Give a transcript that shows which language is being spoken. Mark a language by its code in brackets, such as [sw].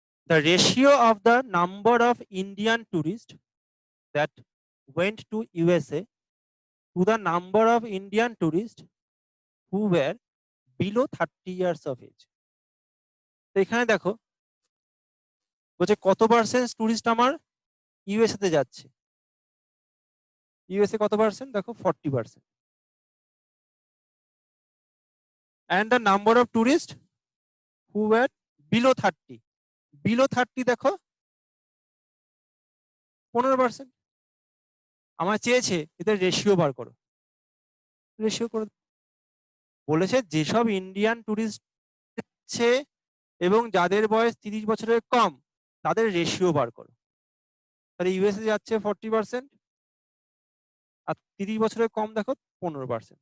[en] The ratio of the number of Indian tourists that went to USA to the number of Indian tourists who were below 30 years of age. [bn] তো এখানে দেখো বলছে কত percent tourist আমার USA তে যাচ্ছে। USA কত percent দেখো, 40%। [en] and the number of tourists who were below 30, below 30 দেখো 15%। [bn] আমার চেয়েছে এদের রেশিও বার করো, রেশিও করে বলেছে যেসব ইন্ডিয়ান টুরিস্ট আছে এবং যাদের বয়স 30 বছরের কম তাদের রেশিও বার করো। তাহলে ইউএসএ যাচ্ছে 40% আর 30 বছরের কম দেখো 15%।